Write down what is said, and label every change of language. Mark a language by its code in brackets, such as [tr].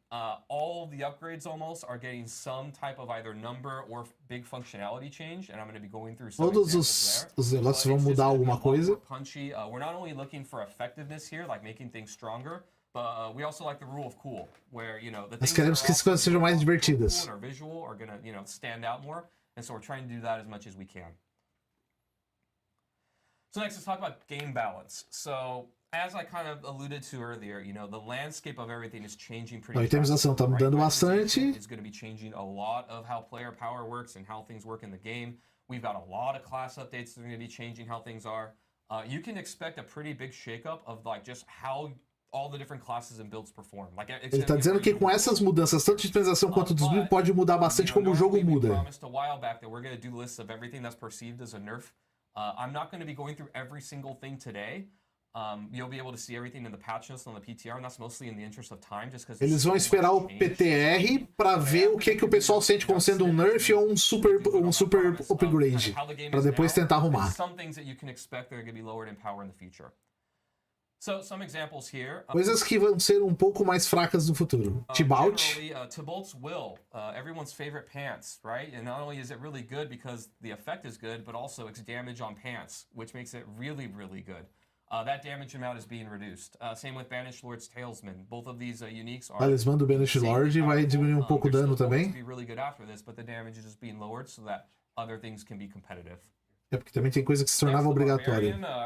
[en] All of the upgrades almost are getting some type of either number or big functionality change, and I'm going to be going through some [pt] Todos os negócios vão mudar alguma coisa. [en] Punchy. We're not only looking for effectiveness here, like making things stronger, but we also like the rule of cool, where the things [pt] Nós queremos que as coisas sejam mais divertidas. [en] Cool and visual are going to stand out more, and so we're trying to do that as much as we can. So next, let's talk about game balance. So, as I kind of alluded to earlier, the landscape of everything is changing pretty fast. [pt] A itemização tá mudando bastante. [en] It's going to be changing a lot of how player power works and how things work in the game. We've got a lot of class updates that are going to be changing how things are. You can expect a pretty big shakeup of like just how all the different classes and builds perform. [pt] Ele está dizendo que com essas mudanças, tanto de itemização quanto dos builds, pode mudar bastante como o jogo muda. [en] We promised a while back that we're going to do lists of everything that's perceived as a nerf. I'm not going to be going through every single thing today. You'll be able to see everything in the patch notes on the PTR, and that's mostly in the interest of time, just because [pt] eles vão esperar o PTR para ver o que o pessoal sente como sendo um nerf ou um super upgrade, para depois tentar arrumar. [en] Some things that you can expect that are going to be lowered in power in the future. So, some examples here. [pt] Coisas que vão ser um pouco mais fracas no futuro. [en] Tibalt. Tibalt's Will, everyone's favorite pants, right? And not only is it really good because the effect is good, but also it's damage on pants, which makes it really, really good. That damage amount is being reduced. Same with Banished Lord's Talesman. Both of these uniques are. [pt] Talismã do Banished Lord vai diminuir um pouco o dano também. [en] Be really good after this, but the damage is just being lowered so that other things can be competitive. [pt] É porque também tem coisa que se tornava obrigatória.